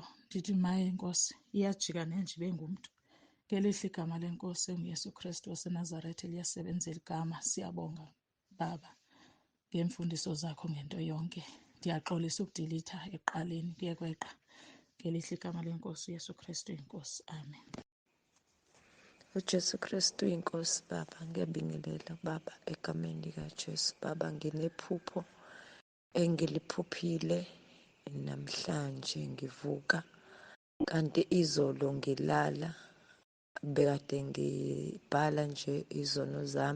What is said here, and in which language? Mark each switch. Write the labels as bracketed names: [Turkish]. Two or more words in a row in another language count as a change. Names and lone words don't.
[Xhosa] Ndithi maye inkosi, iyajika nenja ibe ngumntu. Ngelihle igama lenkosi enguYesu Kristu waseNazaretha liyasebenza eli gama. Siyabonga Baba ngeemfundiso zakho ngento yonke. Ndiyaxolisa ukudilitha ekuqaleni kuye kweqa. Ngelihle igama lenkosi uYesu Kristu inkosi. Amen. uJesu Kristu inkosi. [Zulu] Baba, ngiyabingelela Baba egameni likaJesu. Baba, nginephupho engiliphuphile namhlanje ngivuka, kanti izolo ngilala bekade ngibhala nje izono zami.